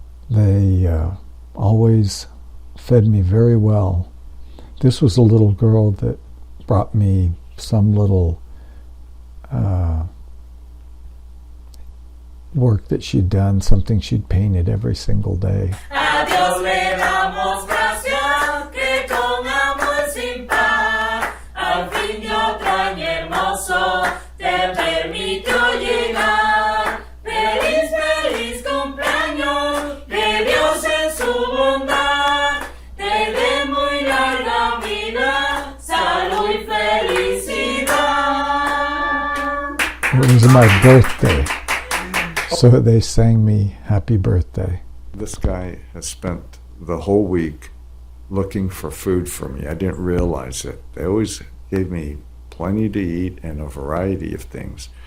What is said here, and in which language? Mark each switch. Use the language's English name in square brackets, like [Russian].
[English] They always fed me very well. This was a little girl that brought me some little work that she'd done, something she'd painted every single day. [Spanish] A Dios le damos gracias, que con amor sin par, al fin de otro año hermoso, te permitió llegar. Feliz, feliz cumpleaños, de Dios en su bondad, te dé muy larga vida, salud y felicidad. [English] It was my birthday, so they sang me happy birthday. This guy has spent the whole week looking for food for me. I didn't realize it. They always gave me plenty to eat and a variety of things.